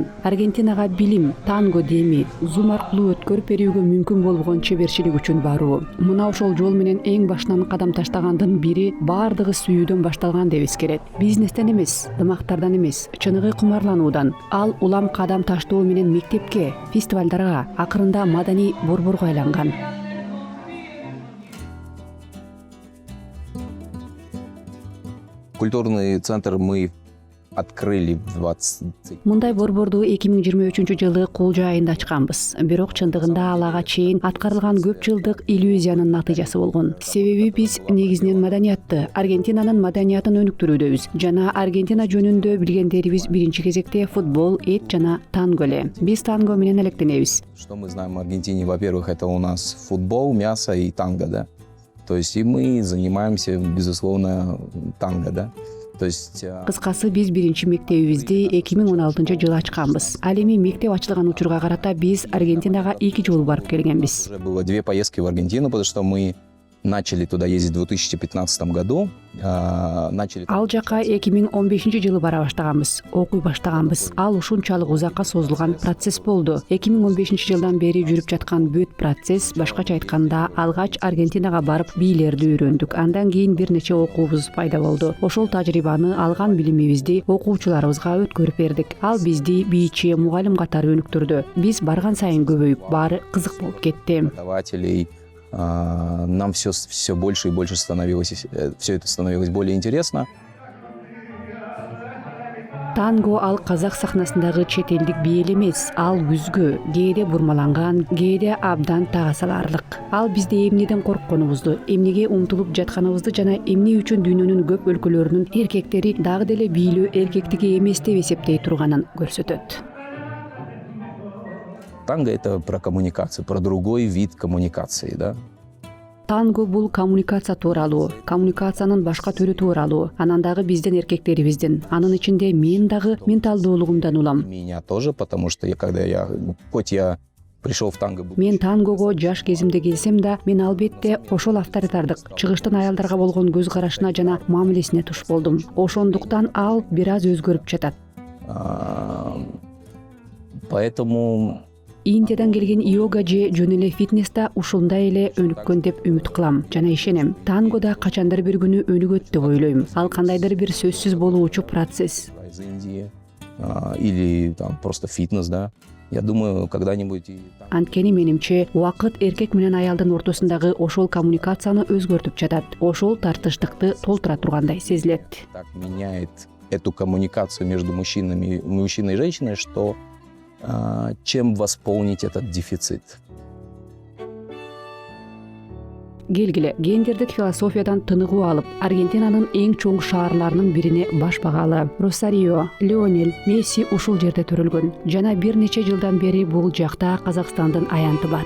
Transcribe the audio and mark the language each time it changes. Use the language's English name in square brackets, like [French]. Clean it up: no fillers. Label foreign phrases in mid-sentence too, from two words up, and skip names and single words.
[Kyrgyz] Аргентинага билим, танго деми, зум аркылуу өткөрүп берүүгө мүмкүн болгон чеберчилик үчүн баруу. Мына ошол жол менен эң башынан кадам таштагандын бири баардыгы сүйүүдөн башталган деп эскерет. Бизнестен эмес, дымактардан эмес, чыныгы кумарлануудан. Ал улам кадам таштоо менен мектепке, фестивалдарга, акырында маданий борборго айланган. [Russian] Культурный центр мы открыли в 20... [Kyrgyz] Мындай борборду 2023-жылы Кулжа айында ачканбыз. Бирок чындыгында ал ага чейин аткарылган көп жылдык иллюзиянын натыйжасы болгон. Себеби биз негизинен маданиятты, Аргентинанын маданиятын өнүктүрүүдөбүз. Жана Аргентина жөнүндө билгендерибиз биринчи кезекте футбол, эт жана танго эле. Биз танго менен алектенебиз. [Russian] Что мы знаем о Аргентине? Во-первых, это у нас футбол, мясо и танго, да? То есть и мы занимаемся, безусловно, танго, да? [Kyrgyz] Кыскасы биз биринчи мектебибизди 2016-жылы ачканбыз. Ал эми мектеп ачылган учурга карата биз Аргентинага 2 жолу барып келгенбиз. [Russian] Уже было 2 поездки в Аргентину, потому что мы начали туда ездить в 2015 году. [Kyrgyz] Ал жака 2015-жылы бара баштаганбыз, окуй баштаганбыз. Ал ушунчалык узакка созулган процесс болду. 2015-жылдан бери жүрүп жаткан бүт процесс, башкача айтканда, алгач Аргентинага барып бийлерди үйрөндүк. Андан кийин бир нече окуубуз пайда болду. Ошол тажрыйбаны, алган билимибизди окуучуларыбызга өткөрүп бердик. Ал бизди бийчи, мугалим катары өнүктүрдү. Биз барган сайын көбөйүп, баары кызык болуп кетти. [Russian] Нам все больше и больше становилось, все это становилось более интересно. [Kyrgyz] Танго ал казак сахнасындагы чет элдик бий эмес, ал күзгө, кээде бурмаланган, кээде абдан тага саларлык. Ал бизде эмнеден коркконубузду, эмнеге умтулуп жатканыбызды жана эмне үчүн дүйнөнүн көп өлкөлөрүнүн эркектери дагы деле бийлөө эркектиги эмес деп эсептей турганын көрсөтөт. [Russian] Танго — это про коммуникацию, про другой вид коммуникации, да? [Kyrgyz] Танго бул коммуникация тууралуу, коммуникациянын башка түрү тууралуу. Анан дагы биздин эркектерибиздин, анын ичинде мен дагы менталдуулугумдан улам. [Russian] Меня тоже, потому что хоть я пришел в танго. [Kyrgyz] Мен тангого жаш кезимде келсем да, мен албетте ошол авторитардык, чыгыштын аялдарга болгон көз карашына жана мамилесине туш болдум. Ошондуктан ал бир аз өзгөрүп жатат. [Russian] Поэтому [Kyrgyz] Индиядан келген йога же жөн эле фитнес да ушундай эле өнүккөн деп үмүт кылам жана ишенем. Танго да качандыр бир күнү өнүгөт деп ойлойм. Ал кандайдыр бир сөзсүз болуучу процесс. [Russian] Из Индии или там просто фитнес, да. Я думаю, когда-нибудь. [Kyrgyz] Анткени менимче убакыт эркек менен аялдын ортосундагы ошол коммуникацияны өзгөртүп жатат. Ошол тартыштыкты толтура тургандай сезилет. [Russian] Так меняет эту коммуникацию между мужчиной и женщиной, что чем восполнить этот дефицит? [Kyrgyz] Келгиле, гендердик философиядан тыныгуу алып, Аргентинанын эң чоң шаарларынын бирине баш багалы. Росарио, Лионель Месси ушул жерде төрөлгөн. Жана бир нече жылдан бери бул жакта Казакстандын аянты бар.